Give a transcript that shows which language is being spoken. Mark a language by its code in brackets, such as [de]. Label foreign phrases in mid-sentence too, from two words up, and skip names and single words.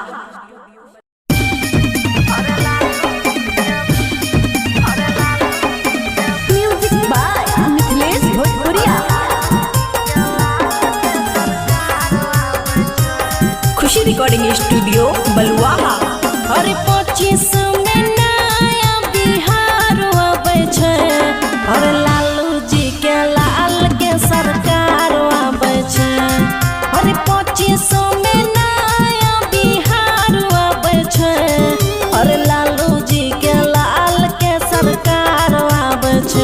[en] music by [mai] मिथिलेश भोजपुरिया। खुशी रिकॉर्डिंग स्टूडियो बलुआहा। अरे 25 में नया बिहार आबै छै। अरे लालू जी के लाल के सरकार आबै छै। अरे 25 में नया बिहार आबै छै। अरे लालू जी के लाल के सरकार आबै छै।